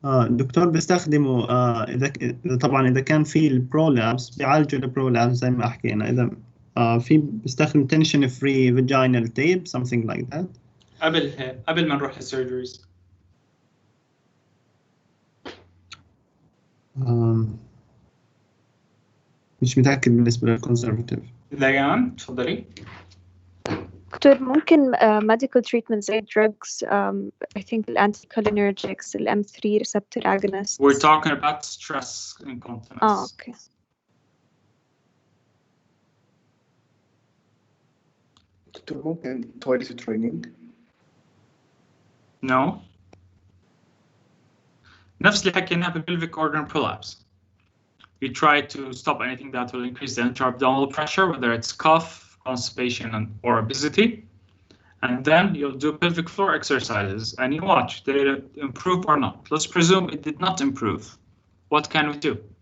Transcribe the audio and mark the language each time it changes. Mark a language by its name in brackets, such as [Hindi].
[Arabic] دكتور بيستخدموا طبعا إذا كان في البرولابس بيعالجوا البرولابس زي ما حكينا. إذا في بيستخدم [English] tension free vaginal tape, something like that. [Arabic] قبل ما نروح للسيرجريز. مش متأكد بالنسبة للconservative. ليان تفضلي. دكتور ممكن [English] medical treatment زي drugs, I think anticholinergics, M3 receptor agonists. We're talking about stress incontinence. Okay. [Arabic] دكتور ممكن toilet training؟ [English] No. [Arabic] نفس اللي حكيناه بالpelvic organ prolapse. [English] We try to stop anything that will increase the intra-abdominal pressure, whether it's cough, constipation, or obesity. And then you'll do pelvic floor exercises and you watch, did it improve or not? Let's presume it did not improve. What can we do?